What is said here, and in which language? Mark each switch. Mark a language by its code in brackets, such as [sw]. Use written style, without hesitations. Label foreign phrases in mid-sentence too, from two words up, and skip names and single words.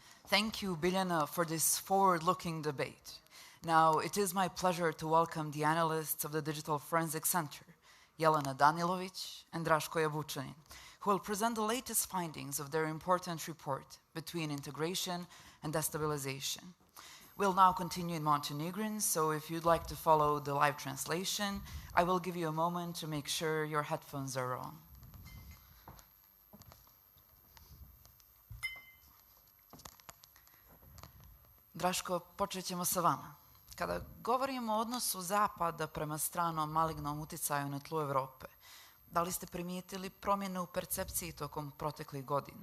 [en] Thank you, Biljana, for this forward-looking debate. Now, it is my pleasure to welcome the analysts of the Digital Forensic Center, Jelena Danilovic and Draško Jabučanin, who will present the latest findings of their important report, Between Integration and Destabilization. We'll now continue in Montenegrin, so if you'd like to follow the live translation, I will give you a moment to make sure your headphones are on. [sr] Draško, počet ćemo sa vama. Kada govorimo o odnosu Zapada prema stranom malignom uticaju na tlu Evrope, da li ste primijetili promjene u percepciji tokom proteklih godina?